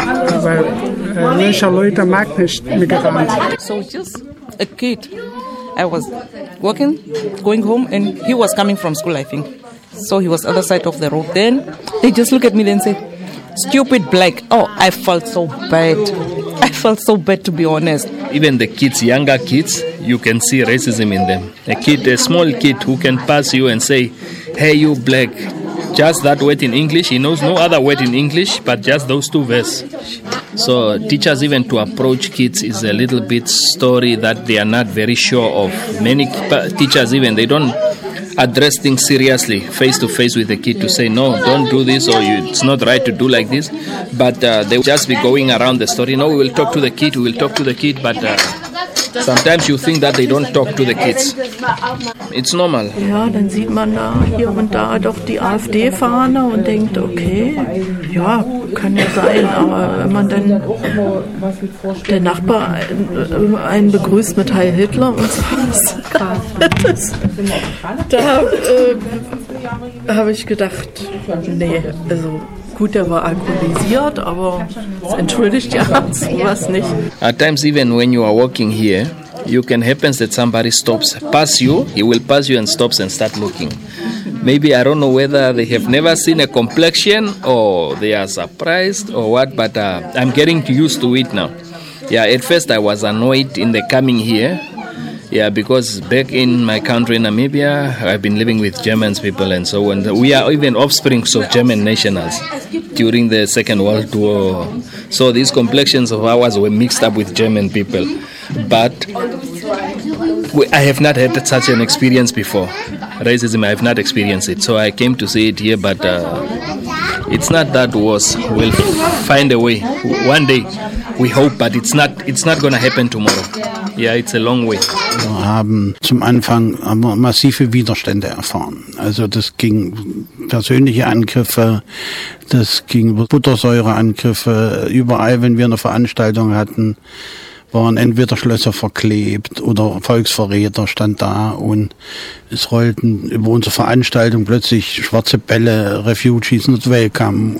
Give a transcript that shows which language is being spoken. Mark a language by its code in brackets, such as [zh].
[de] Aber manche Leute mag nicht Migranten. [en] So just a kid. I was walking, going home, and he was coming from school, I think. So he was other side of the road. Then they just look at me and say, stupid black. Oh, I felt so bad. I felt so bad, to be honest. Even the kids, younger kids, you can see racism in them. A kid, a small kid who can pass you and say, hey, you black. Just that word in English. He knows no other word in English, but just those two verses. So teachers, even to approach kids is a little bit story that they are not very sure of. Many teachers, even they don't address things seriously face to face with the kid to say, no, don't do this, or it's not right to do like this. But they just be going around the story. No, we will talk to the kid. But sometimes you think that they don't talk to the kids. It's normal. [de] Ja, dann sieht man da hier und da doch die AfD-Fahne und denkt, okay, ja, kann ja sein, aber wenn man dann der Nachbar einen begrüßt mit Heil Hitler und so was, habe ich gedacht, nee, also gut, der war alkoholisiert, aber es entschuldigt ja sowas nicht. [en] At times even when you are walking here, you can happen that somebody stops, pass you, he will pass you and stops and start looking. Maybe, I don't know whether they have never seen a complexion or they are surprised or what, but I'm getting used to it now. Yeah, at first I was annoyed in the coming here. Yeah, because back in my country, Namibia, I've been living with German people and so on. We are even offsprings of German nationals during the Second World War. So these complexions of ours were mixed up with German people. But I have not had such an experience before. Racism, I have not experienced it. So I came to see it here, but it's not that worse. We'll find a way. One day, we hope, but it's not going to happen tomorrow. Yeah, it's a long way. [de] Wir haben zum Anfang massive Widerstände erfahren. Also das ging persönliche Angriffe, das ging Buttersäureangriffe. Überall, wenn wir eine Veranstaltung hatten, waren entweder Schlösser verklebt oder Volksverräter stand da und es rollten über unsere Veranstaltung plötzlich schwarze Bälle, [en] Refugees not welcome.